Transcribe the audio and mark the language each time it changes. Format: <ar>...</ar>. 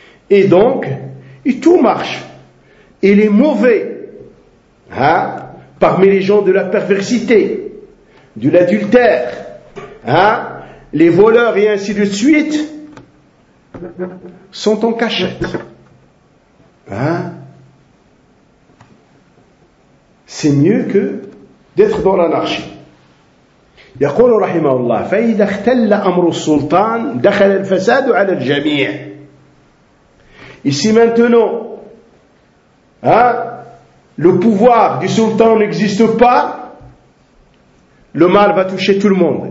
<fr>Et donc, et tout marche. Et les mauvais, hein, parmi les gens de la perversité, de l'adultère, hein, les voleurs et ainsi de suite, sont en cachette. Hein? C'est mieux que d'être dans l'anarchie.</fr> <ar>يقول رحمه الله فإذا اختل أمر السلطان دخل الفساد على الجميع.</ar> <fr>Ici maintenant, hein, le pouvoir du sultan n'existe pas, le mal va toucher tout le monde.</fr>